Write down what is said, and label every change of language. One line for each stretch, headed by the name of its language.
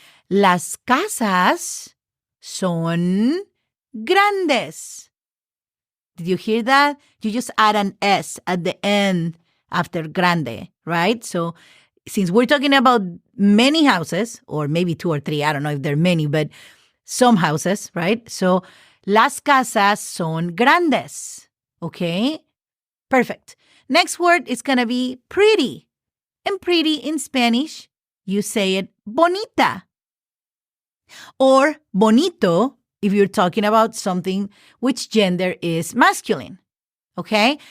Spanish: Las casas son grandes.
English: Did you hear that? You just add an S at the end after grande, right? So since we're talking about many houses, or maybe 2 or 3, I don't know if there are many, but some houses, right?
Spanish: So las casas son grandes.
English: Okay? Perfect. Next word is going to be pretty. And pretty in Spanish, you say it bonita. Or bonito if you're talking about something which gender is masculine. Okay?